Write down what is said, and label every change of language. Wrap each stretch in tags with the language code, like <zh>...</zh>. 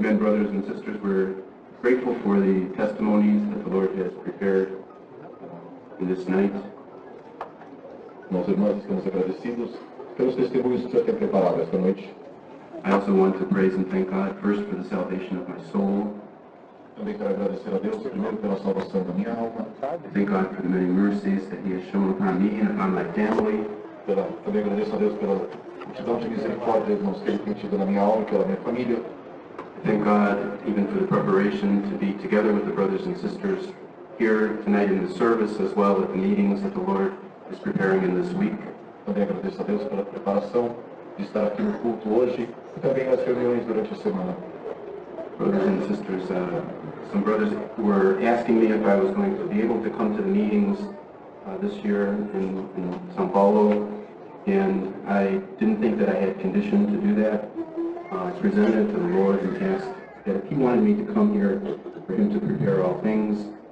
<en>Men, brothers, and sisters, we're grateful for the testimonies that the Lord has prepared in this night.</en> <pt>Nós, irmãos, estamos agradecidos pelos testemunhos que o Senhor tem preparado esta noite.</pt> <en>I also want to praise and thank God first for the salvation of my soul.</en> <pt>Também quero agradecer a Deus, primeiro, pela salvação da minha alma.</pt> <en>Thank God for the many mercies that He has shown upon me and upon my family.</en> <pt>Também agradeço a Deus pela multidão de misericórdia, irmãos, que Ele tem tido na minha alma e pela minha família.</pt> <en>Thank God even for the preparation to be together with the brothers and sisters here tonight in the service, as well as the meetings that the Lord is preparing in this week.</en> <pt>Também agradeço a Deus pela preparação de estar aqui no culto hoje e também nas reuniões durante a semana.</pt> <en>Brothers and sisters, some brothers were asking me if I was going to be able to come to the meetings this year in São Paulo, and I didn't think that I had condition to do that. I presented it to the Lord and asked that if He wanted me to come here for Him to prepare all things.</en>